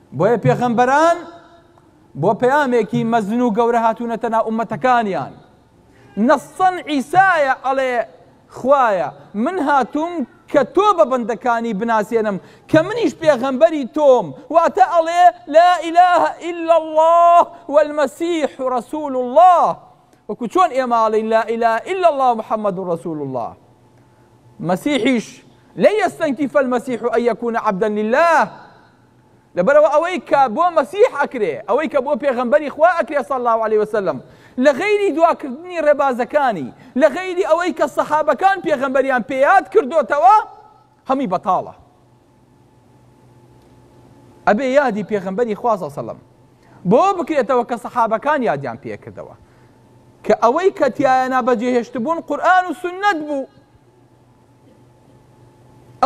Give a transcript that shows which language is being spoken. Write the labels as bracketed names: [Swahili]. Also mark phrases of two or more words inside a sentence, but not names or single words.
[Central Kurdish] بۆیە پێغەمبەران بۆ پەیامێکی مەزن و گەورە هاتوونەتە ناو ئوممەتەکانیان نەسەن عیسایە ئەڵێ خوایە من هاتووم کە تۆ بە بەندەکانی بناسێنم کە منیش پێغەمبەری تۆم واتە ئەڵێ [Arabic] لا إله إلا الله والمسيح رسول الله [Central Kurdish] وەکو چۆن ئێمە ئەڵێین [Arabic] لا إله إلا الله محمد رسول الله [Central Kurdish] مسیحیش [Arabic] لن يستنكف المسيح أن يكون عبدا لله [Central Kurdish] لەبەرەوە ئەوەی کە بۆ مەسیح ئەکرێ ئەوەی کە بۆ پێغەمبەری خوا ئەکرێ [Arabic] صلی الله عليه وسلم [Central Kurdish] لە غەیری دواکردنی ڕێبازەکانی لە غەیری ئەوەی کە سەحابەکان پێغەمبەریان پێیاد کردوتەوە هەمی بەتاڵە ئەبێ یادی پێغەمبەری خوا [Arabic] صلی الله عليه وسلم [Central Kurdish] بۆ بکرێتەوە کە سەحابەکان یادیان پێ کردەوە کە ئەوەی کە تیایە نابەجێهێشت بوون قورئان و سوننەت بوو ئەو